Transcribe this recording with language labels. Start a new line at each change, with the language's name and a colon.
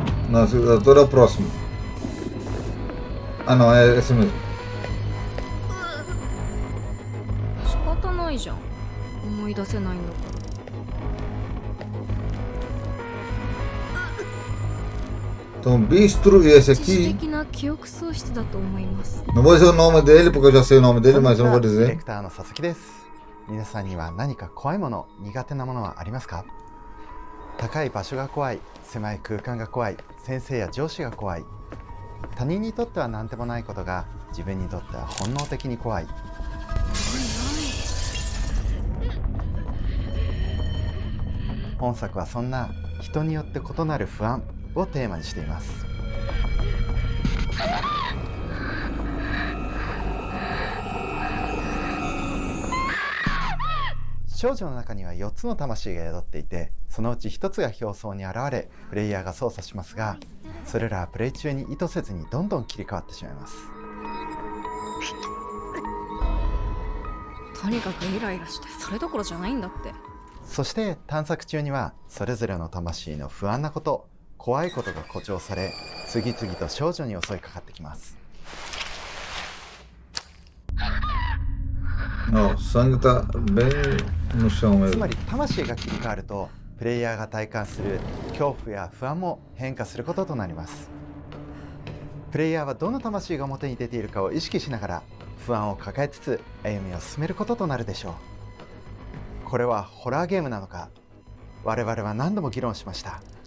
Portuguese: Na assinatura próxima. Ah, não, é esse mesmo.
Japanese: 仕方ないじゃん。思い出せないんだから。
Portuguese: Então, Bistro e esse aqui. Não vou dizer o nome dele porque eu já sei o nome dele, mas eu não vou dizer.
Japanese: ディレクターの佐々木です。皆さんには何か怖いもの、苦手なものはありますか？高い場所が怖い、狭い空間が怖い、先生や上司が怖い。他人にとっては何でもないことが自分にとっては本能的に怖い。本作はそんな人によって異なる不安をテーマにしています。少女の中には4つの魂が宿っていて、そのうち1つが表層に現れ、プレイヤーが操作しますが、それらはプレイ中に意図せずにどんどん切り替わってしまいます。とにかくイライラしてそれどころじゃないんだって。そして探索中にはそれぞれの魂の不安なこと、怖いことが誇張され、次々と少女に襲いかかってきます。
Portuguese: sangue tá bem no chão mesmo.
Japanese: つまり魂が切り替わると、プレイヤーが体感する恐怖や不安も変化することとなります。プレイヤーはどの魂が表に出ているかを意識しながら不安を抱えつつ歩みを進めることとなるでしょう。これはホラーゲームなのか、我々は何度も議論しました。